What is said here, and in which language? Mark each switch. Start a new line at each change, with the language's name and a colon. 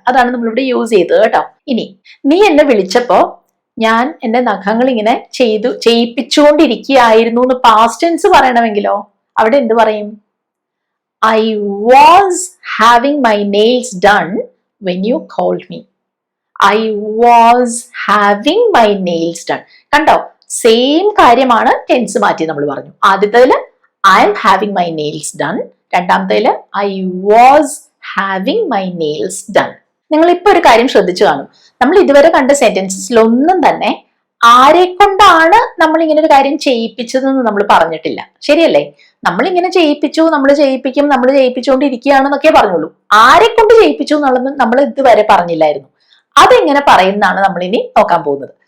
Malayalam: അതാണ് നമ്മളിവിടെ യൂസ് ചെയ്തത് കേട്ടോ. ഇനി നീ എന്നെ വിളിച്ചപ്പോ ഞാൻ എന്റെ നഖങ്ങൾ ഇങ്ങനെ ചെയ്യിപ്പിച്ചുകൊണ്ടിരിക്കുകയായിരുന്നു എന്ന് പാസ്റ്റ് ടെൻസ് പറയണമെങ്കിലോ അവിടെ എന്ത് പറയും?
English: I was having my nails done when you called me. I was having my nails done.
Malayalam: കണ്ടോ, സെയിം കാര്യമാണ് ടെൻസ് മാറ്റി നമ്മൾ പറഞ്ഞു. ആദ്യത്തേതില്
English: I am having my nails done,
Malayalam: രണ്ടാമത്തേതില്
English: I was having my nails done.
Malayalam: നിങ്ങൾ ഇപ്പൊ ഒരു കാര്യം ശ്രദ്ധിച്ചു കാണും, നമ്മൾ ഇതുവരെ കണ്ട സെന്റൻസസിലൊന്നും തന്നെ ആരെ കൊണ്ടാണ് നമ്മൾ ഇങ്ങനെ ഒരു കാര്യം ചെയ്യിപ്പിച്ചതെന്ന് നമ്മൾ പറഞ്ഞിട്ടില്ല. ശരിയല്ലേ? നമ്മൾ ഇങ്ങനെ ചെയ്യിപ്പിച്ചു, നമ്മൾ ചെയ്യിപ്പിക്കും, നമ്മൾ ചെയ്യിപ്പിച്ചുകൊണ്ടിരിക്കുകയാണെന്നൊക്കെ പറഞ്ഞുള്ളൂ. ആരെ കൊണ്ട് ചെയ്യിപ്പിച്ചു എന്നുള്ളത് നമ്മൾ ഇതുവരെ പറഞ്ഞില്ലായിരുന്നു. അതെങ്ങനെ പറയുന്നതാണ് നമ്മൾ ഇനി നോക്കാൻ പോകുന്നത്.